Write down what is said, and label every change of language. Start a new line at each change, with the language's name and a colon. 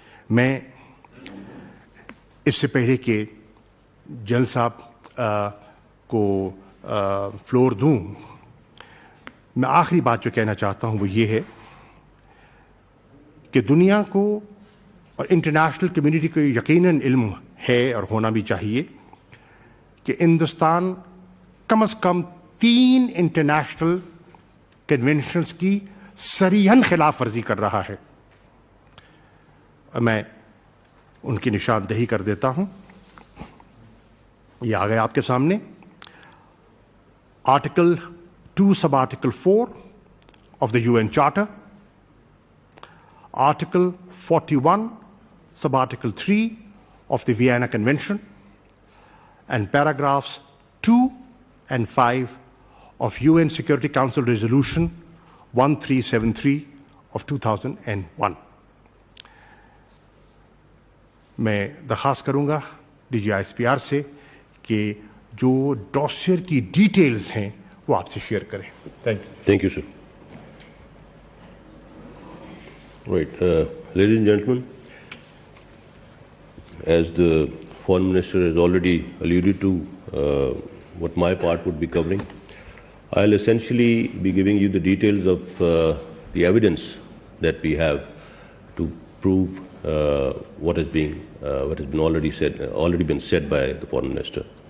Hindi: मैं इससे पहले कि जनरल साहब को फ्लोर दूं, मैं आखिरी बात जो कहना चाहता हूं वो ये है कि दुनिया को और इंटरनेशनल कम्युनिटी को यकीनन इल्म है और होना भी चाहिए कि हिंदुस्तान कम से कम 3 इंटरनेशनल कन्वेंशंस की सरीहन खिलाफ वर्जी कर रहा है। मैं उनकी निशानदेही कर देता हूं। ये आ गए आपके सामने।
English: Article 2 sub article 4 of the UN Charter, Article 41 sub Article 3 of the Vienna Convention, and paragraphs 2 and 5 of UN Security Council Resolution 1373 of 2001.
Hindi: मैं दरख्वास्त करूंगा डीजी ISPR से कि जो डॉसियर की डिटेल्स हैं वो आपसे शेयर करें।
English: Thank you, sir. Right. Ladies and gentlemen, as the Foreign Minister has already alluded to what my part would be covering, I'll essentially be giving you the details of the evidence that we have to prove what has been already been said by the Foreign Minister.